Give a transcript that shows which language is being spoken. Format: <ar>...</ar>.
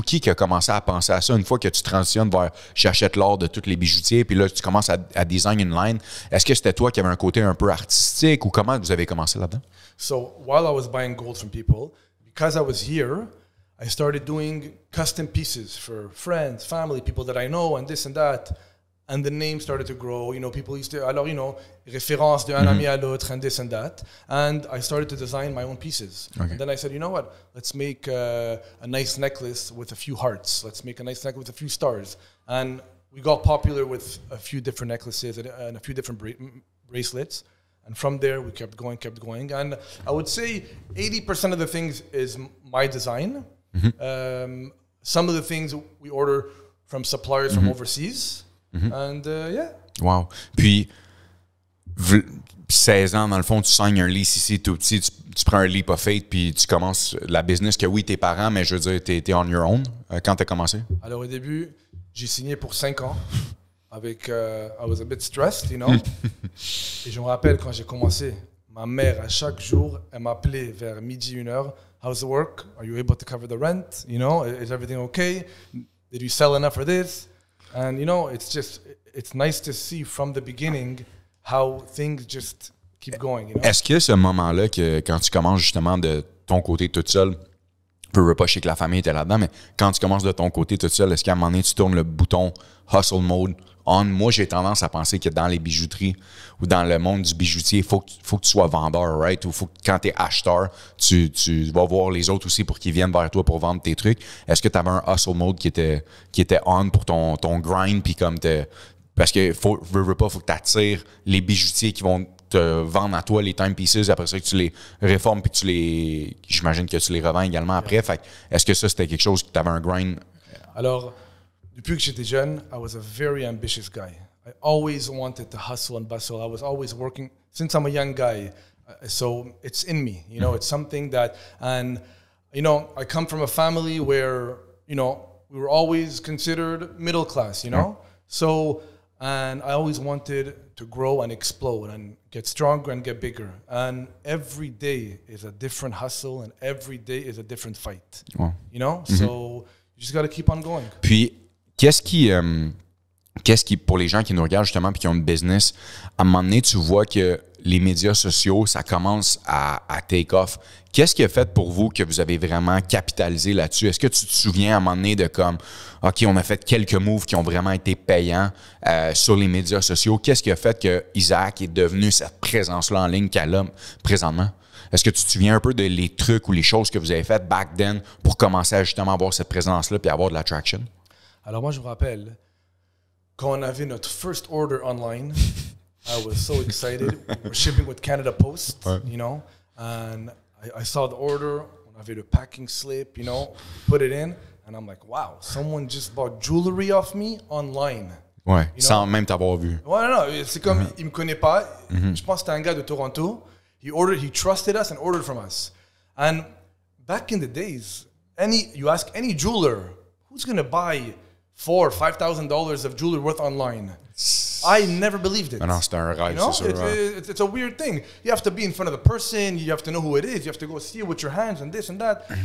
<fr>Qui a commencé à penser à ça une fois que tu transitionnes vers j'achète l'or de tous les bijoutiers, puis là tu commences à design une line? Est-ce que c'était toi qui avais un côté un peu artistique ou comment vous avez commencé là-dedans?</fr> <en>So while I was buying gold from people, because I was here, I started doing custom pieces for friends, family, people that I know, and this and that. And the name started to grow. People used to,</en> <fr>alors, référence d'un ami à l'autre</fr> <en>and this and that. And I started to design my own pieces. And then I said, you know what? Let's make a nice necklace with a few hearts. Let's make a nice necklace with a few stars. And we got popular with a few different necklaces and a few different bracelets. And from there, we kept going. And I would say 80% of the things is my design. Some of the things we order from suppliers from overseas. And Wow.</en> <fr>Puis, 16 ans, dans le fond, tu signes un lease ici tout petit, tu prends un</fr> <en>leap of faith,</en> <fr>puis tu commences la business que oui, tes parents, mais je veux dire, t'es</fr> <en>on your own</en> <fr>quand t'as commencé? Alors, au début, j'ai signé pour 5 ans. Avec,</fr> <en>I was a bit stressed,</en> <fr>Et je me rappelle quand j'ai commencé, ma mère, à chaque jour, elle m'appelait vers midi, 1h.</fr> <en>How's the work? Are you able to cover the rent? Is everything okay? Did you sell enough for this? And, it's nice to see from the beginning how things just keep going,</en> <fr>Est-ce que ce moment-là, que quand tu commences justement de ton côté toute seule, je veux pas, je sais que la famille était là-dedans, mais quand tu commences de ton côté toute seule, est-ce qu'à un moment donné, tu tournes le bouton hustle mode, Moi, j'ai tendance à penser que dans les bijouteries ou dans le monde du bijoutier, il faut que tu sois vendeur, right? Ou faut que quand tu es acheteur, tu vas voir les autres aussi pour qu'ils viennent vers toi pour vendre tes trucs. Est-ce que tu avais un hustle mode qui était on pour ton grind? Puis comme parce que faut que tu attires les bijoutiers qui vont te vendre à toi les timepieces, après ça que tu les réformes puis j'imagine que tu les revends également après. Fait est-ce que ça, c'était quelque chose que tu avais un grind? Alors, depuis que j'étais jeune,</fr> <en>I was a very ambitious guy. I always wanted to hustle and bustle. I was always working since I'm a young guy. So it's in me, you know, it's something that, and, you know, I come from a family where, you know, we were always considered middle class, you know? So, and I always wanted to grow and explode and get stronger and get bigger. And every day is a different hustle and every day is a different fight, you know? So you just got to keep on going.</en> <fr>Puis, qu'est-ce qui, pour les gens qui nous regardent justement et qui ont une business, à un moment donné, tu vois que les médias sociaux, ça commence à take off. Qu'est-ce qui a fait pour vous que vous avez vraiment capitalisé là-dessus? Est-ce que tu te souviens à un moment donné de comme, OK, on a fait quelques moves qui ont vraiment été payants sur les médias sociaux? Qu'est-ce qui a fait que Isaac est devenu cette présence-là en ligne qu'elle a présentement? Est-ce que tu te souviens un peu de les trucs ou les choses que vous avez faites</fr> <en>back then</en> <fr>pour commencer à justement avoir cette présence-là puis avoir de l'attraction? Alors moi, je me rappelle, quand on avait notre</fr> <en>first order online, I was so excited. We're shipping with Canada Post, you know, and I saw the order.</en> <fr>On avait le</fr> <en>packing slip, you know, put it in, and I'm like, wow, someone just bought jewelry off me online.</en> <fr>Ouais, sans même t'avoir vu. Ouais, non, c'est comme, il me connaît pas. Je pense que c'était un gars de Toronto.</fr> <en>He trusted us and ordered from us. And back in the days, you ask any jeweler, who's going to buy $4,000 or $5,000 of jewelry worth online? I never believed it.</en> <fr>Non, c'est un rêve,</fr> <en>you know?</en> <fr>c'est sûr.</fr> <en>It's a weird thing. You have to be in front of the person. You have to know who it is. You have to go see it with your hands and this and that.</en>